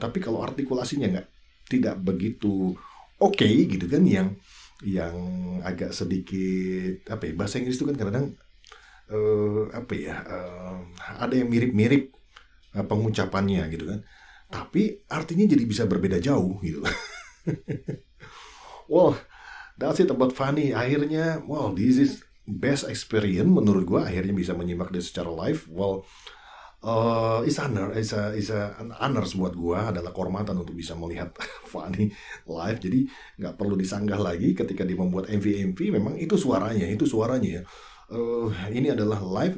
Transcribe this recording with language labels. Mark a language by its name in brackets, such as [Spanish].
[Indonesian] Tapi kalau artikulasinya tidak begitu oke gitu kan, yang agak sedikit apa ya, bahasa Inggris itu kan kadang apa ya, ada yang mirip-mirip pengucapannya gitu kan, tapi artinya jadi bisa berbeda jauh gitu. [English] Well, that's it about Fanny. [Indonesian] Akhirnya, [English] well, this is best experience [Indonesian] menurut gue. Akhirnya bisa menyimak dia secara live. [English] Well, it's an honor [Indonesian] buat gue, adalah kehormatan untuk bisa melihat Fanny live. Jadi nggak perlu disanggah lagi ketika dia membuat MV. Memang itu suaranya ya. Ini adalah live.